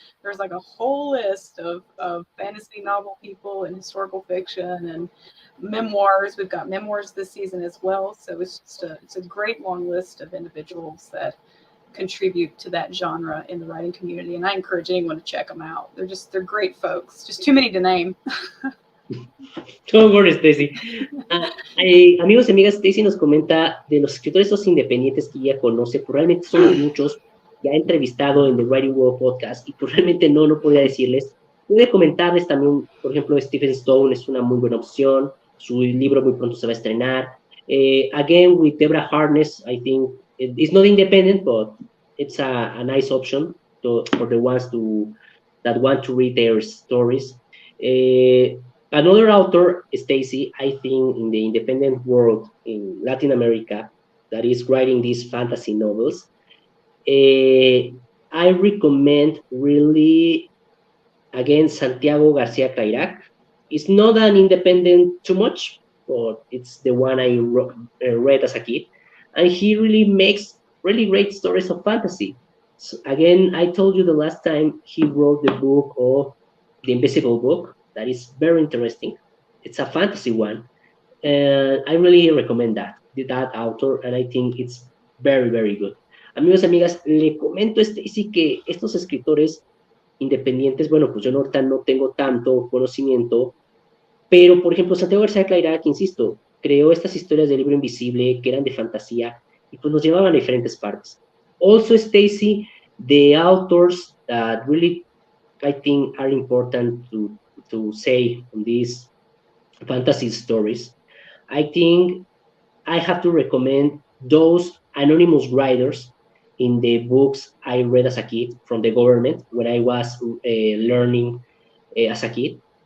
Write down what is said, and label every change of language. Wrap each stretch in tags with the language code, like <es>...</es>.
<en>There's like a whole list of fantasy novel people and historical fiction and memoirs. We've got memoirs this season as well. So it's a great long list of individuals that contribute to that genre in the writing community, and I encourage anyone to check them out. They're great folks, just too many to name. Don't worry, Stacy.</en> <es>Amigos y amigas, Stacy nos comenta de los escritores esos independientes que ella conoce, pues realmente son muchos que ha entrevistado en The Writing World Podcast y pues realmente no podía decirles. Puede comentarles también, por ejemplo, Stephen Stone es una muy buena opción, su libro muy pronto se va a estrenar.</es> <en>Again, with Deborah Harness, I think it's not independent, but it's a nice option for the ones that want to read their stories. Another author, Stacy, I think in the independent world in Latin America that is writing these fantasy novels, I recommend really, again, Santiago Garcia Cairac. It's not an independent too much, but it's the one I read as a kid. And he really makes really great stories of fantasy. So again, I told you the last time he wrote the book of The Invisible Book. That is very interesting. It's a fantasy one. And I really recommend that author, and I think it's very, very good.</en> <es>Amigos y amigas, le comento a Stacy que estos escritores independientes, bueno, pues yo ahorita no tengo tanto conocimiento, pero, por ejemplo, Santiago García Clairac, insisto, creó estas historias del libro invisible que eran de fantasía y pues nos llevaban a diferentes partes.</es> <en>Also, Stacy, the authors that really I think are important to say on these fantasy stories. I think I have to recommend those anonymous writers in the books I read as a kid from the government when I was learning as a kid.</en>